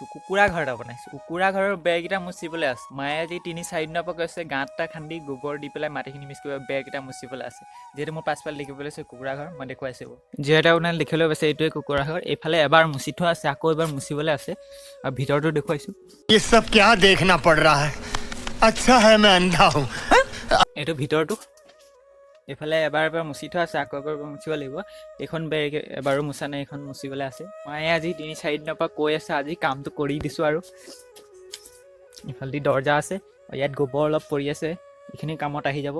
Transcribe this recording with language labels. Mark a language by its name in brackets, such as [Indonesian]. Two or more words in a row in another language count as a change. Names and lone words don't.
[Assamese] কুকুৰা ঘৰ এটা বনাইছো। কুকুৰা ঘৰৰ বেৰকেইটা মুচিবলৈ আছে। মায়ে আজি 3-4 দিনৰ পৰা কৈছে গাঁত এটা খান্দি গোবৰ দি পেলাই মাটিখিনি মিক্স কৰিব, বেৰকেইটা মুচিবলৈ আছে। যিহেতু মোৰ পাছফালে দেখিবলৈ আছে কুকুৰা ঘৰ, মই দেখুৱাইছো। যিহেতু আপোনাৰ দেখিবলৈ পাইছে এইটোৱে কুকুৰা ঘৰ। এইফালে এবাৰ মুচি থোৱা আছে, আকৌ এবাৰ মুচিবলৈ আছে। আৰু ভিতৰটো দেখুৱাইছো। [Hindi] ये सब क्या देखना पड़ रहा है? अच्छा है मैं अंधा हूँ। [Assamese] এইটো ভিতৰটো। এইফালে এবাৰ মুচি থোৱা আছে, আকৌ এবাৰ মুচিব লাগিব। এইখন বেৰ এবাৰো মুচা নাই, এইখন মুচিবলৈ আছে। মায়ে আজি 3-4 দিনৰ পৰা কৈ আছে, আজি কামটো কৰি দিছোঁ আৰু। ইফালেদি দৰ্জা আছে, ইয়াত গোবৰ অলপ পৰি আছে, এইখিনি কামত আহি যাব।